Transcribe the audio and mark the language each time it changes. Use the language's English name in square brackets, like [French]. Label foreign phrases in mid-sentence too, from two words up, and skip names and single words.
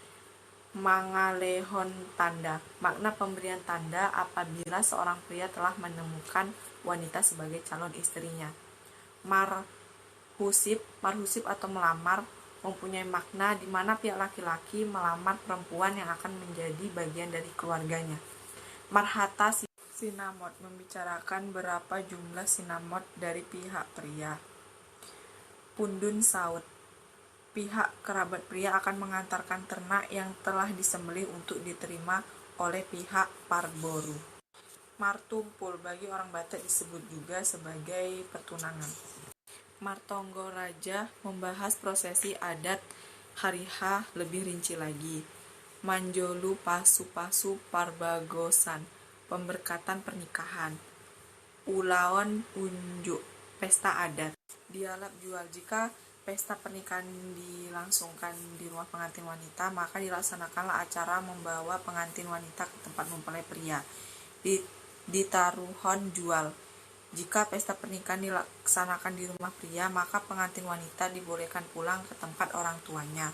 [Batak Toba] Mangalehon tanda, [Indonesian] makna pemberian tanda apabila seorang pria telah menemukan wanita sebagai calon istrinya. Marhusib atau melamar mempunyai makna di mana pihak laki-laki melamar perempuan yang akan menjadi bagian dari keluarganya. [Batak Toba] Marhata sinamot, [Indonesian] membicarakan berapa jumlah sinamot dari pihak pria. [Batak Toba] Pundun saut, [Indonesian] pihak kerabat pria akan mengantarkan ternak yang telah disembelih untuk diterima oleh pihak parboru. Martumpul, bagi orang Batak disebut juga sebagai pertunangan. Martonggoraja membahas prosesi adat hari H lebih rinci lagi. [Batak Toba] Manjolu Pasu-Pasu Parbagosan, [Indonesian] pemberkatan pernikahan. [Batak Toba] Ulaon unjuk, [Indonesian] pesta adat. [Batak Toba] Dialab jual, [Indonesian] jika pesta pernikahan dilangsungkan di rumah pengantin wanita, maka dilaksanakanlah acara membawa pengantin wanita ke tempat mempelai pria. [Batak Toba] Ditaruhon jual, [Indonesian] jika pesta pernikahan dilaksanakan di rumah pria, maka pengantin wanita dibolehkan pulang ke tempat orang tuanya.